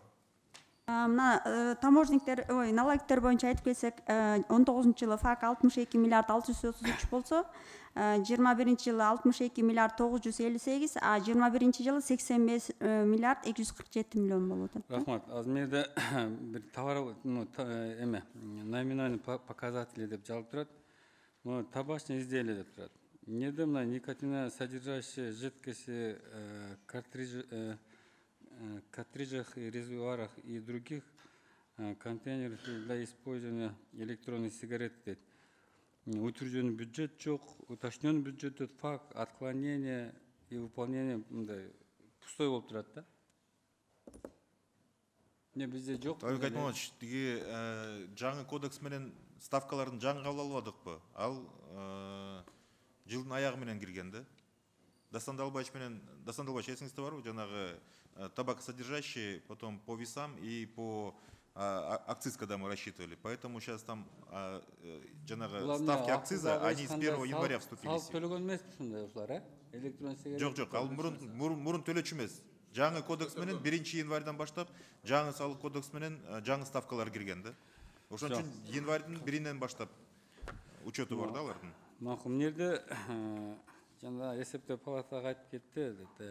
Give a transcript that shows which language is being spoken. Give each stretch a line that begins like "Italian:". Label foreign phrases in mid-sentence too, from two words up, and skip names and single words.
Kyrgyz: Мына таможниктер, налогтер боюнча айтып келсек, 19 жылы фак 62 миллиард 633 болсо, 21 жылы 62 миллиард 958, а 21 жылы 85 миллиард 247 миллион болуп атат. Рахмат. Азыр менде бир товар
Russian: номинальный показатели
Kyrgyz: деп жалып турат.
Russian: Табачные изделия
Kyrgyz: деп турат. Эмнеде мына
Russian: никотина содержащие жидкости, картриджах и резервуарах и других контейнерах для использования электронных сигарет дейт. Утвержденный бюджет жок, уточненный бюджет факт, отклонение и выполнение мындай пустой
Kyrgyz: болуп турат да. Не бизде жок. Талек Айтманович, тиги жаңы кодекс менен ставкалардын жаңы кабыл албадыкпы? Ал жылдын аягы менен кирген да. Дастан Далбаевич эсиңизде барбы? Жанагы табакосодержащие,
Russian: потом по весам и по акциз, когда мы рассчитывали. Поэтому сейчас там ставки акциза, они с 1 января вступили.
Kyrgyz: Салык төлөгөн эмеспи ушундай ушулар, Электрон сигарет. Жоқ, ал мурун төлөчү эмес. Жаңы кодекс менен 1 январдан баштап жаңы салык кодекс менен жаңы ставкалар кирген да. Ошон үчүн январьдын 1-нен баштап учету бар да алардын. Макул, мына жерде жана эсептөө палатага айтып кетти.